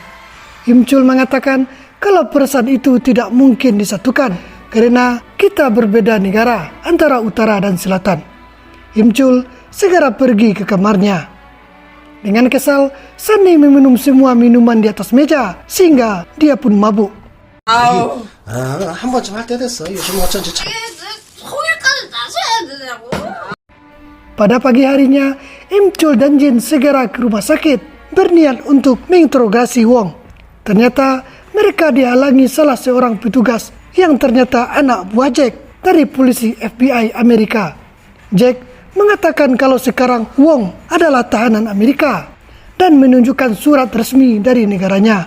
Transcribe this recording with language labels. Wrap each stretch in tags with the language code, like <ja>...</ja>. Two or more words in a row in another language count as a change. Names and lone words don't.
<id>Incul mengatakan kalau perasaan itu tidak mungkin disatukan karena kita berbeda negara antara utara dan selatan. Incul segera pergi ke kamarnya. Dengan kesal, Sunny meminum semua minuman di atas meja sehingga dia pun mabuk.</id> <ko>한 번쯤 할 때 됐어. 요즘 어쩐지 참. 통일까지 나서야 되냐고.</ko> <id>Pada pagi harinya, Incul dan Jin segera ke rumah sakit berniat untuk menginterogasi Wong. Ternyata mereka dihalangi salah seorang petugas yang ternyata anak buah Jack dari polisi FBI Amerika. Jack mengatakan kalau sekarang Wong adalah tahanan Amerika dan menunjukkan surat resmi dari negaranya.</id>